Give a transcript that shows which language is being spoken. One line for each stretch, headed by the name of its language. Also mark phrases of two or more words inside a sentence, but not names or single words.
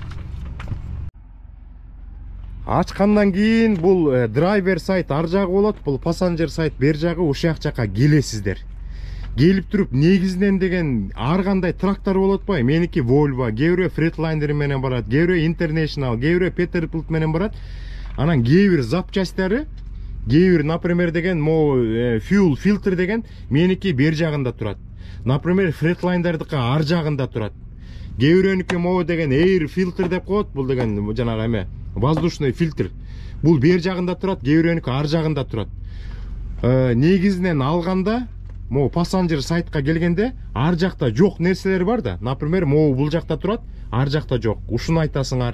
Kyrgyz: Ачкандан кийин бул
English: driver side
Kyrgyz: ар жагы болот, бул пассажир сайт бер жагы, ушак жакка келесиздер. Келип туруп негизинен деген ар кандай трактор болот атпайбы? Меники Volvo, кээ бирөө Freightliner менен барат, кээ бирөө International, кээ бирөө Peterbilt менен барат. Анан кээ бир запчастьтары, кээ бир, например, деген
English: fuel filter
Kyrgyz: деген меники бер жагында турат. Например, Freightliner-дыкы ар жагында турат. Кээ бирөөнүкү деген
English: air filter
Kyrgyz: деп коет, бул деген жанагы эме
Russian: воздушный фильтр.
Kyrgyz: Бул бер жагында турат, кээ бирөөнүкү ар жагында турат. Негизинен алганда пассажир сайтка келгенде ар жакта жок нерселер бар да. Например, бул жакта турат, ар жакта жок. Ушуну айтасыңар.